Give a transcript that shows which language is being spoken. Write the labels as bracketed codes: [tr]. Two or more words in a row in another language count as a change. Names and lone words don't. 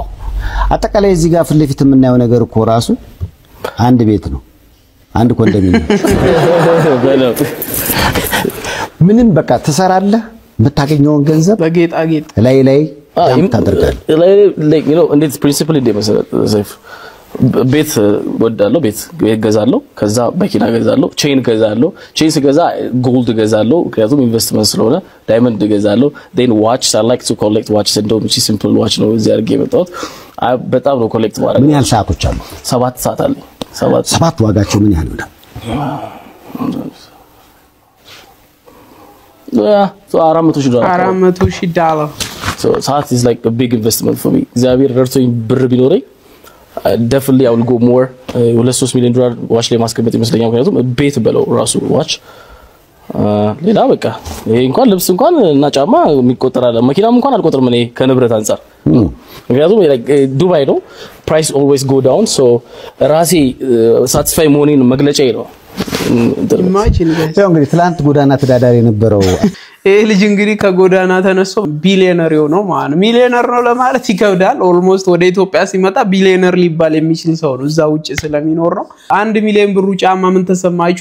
[am] አጠቃላይ እዚህ ጋር ፊት ለፊት የምናየው ነገር እኮ ራሱ አንድ ቤት ነው። አንድ ኮንዶሚኒየም ምንም በቃ ትሰራለህ። የምታገኘውን ገንዘብ በጌጣጌጥ ላይ ታደርጋለህ። ላይ እንዴት ፕሪንሲፕል እንደመሰለህ ቤት ወዳለው ቤት ገዛለው፣ ከዛ መኪና ገዛለው፣ ቼን ገዛለው። ቼን ስገዛ ጎልድ ገዛለው ምክንያቱም ኢንቨስትመንት ስለሆነ። ዳይመንድ ገዛለው። [en] then watches I like to collect watches [am] እንደውም እቺ [en] simple watch [am] ነው እዚህ አድርጌ የመጣሁት። በጣም ነው ኮሌክት ማድረግ። ምን ያህል ሰዓቶች አሉ? 7 ሰዓት አለ። 7 ዋጋቸው ምን ያህል ነው? $400,000 [en] so ሰዓት is like a big investment for me. [am] እግዚአብሔር ረድቶኝ ብር ቢኖረኝ [en] definitely I will go more [am] $2-3 ሚሊዮን ዋች ላይ ማስቀመጥ ይመስለኛል። ምክንያቱም ቤት በለው ራሱ ዋች ሌላ በቃ ይሄ እንኳን ልብስ እንኳን እና ጫማ የሚቆጠራል። መኪናም እንኳን አልቆጥርም እኔ ከንብረት አንፃር። ምክንያቱም ዱባይ ነው [en] price always go down so [am] ራሴ satisfy መሆኔን መግለጫዬ ነው። ኢማጂን ያው እንግዲህ ትላንት ጎዳና ተዳዳሪ የነበረው ይሄ ልጅ እንግዲህ ከጎዳና ተነስቶ ቢሊዮነር ነው ማለት ነው። ሚሊዮነር ነው ለማለት ይከብዳል። ኦልሞስት ወደ ኢትዮጵያ ሲመጣ ቢሊዮነር ሊባል የሚችል ሰው ነው። እዛ ውጪ ስለሚኖር ነው። 1 ሚሊዮን ብሩ ጫማ ምን ተሰማችሁ?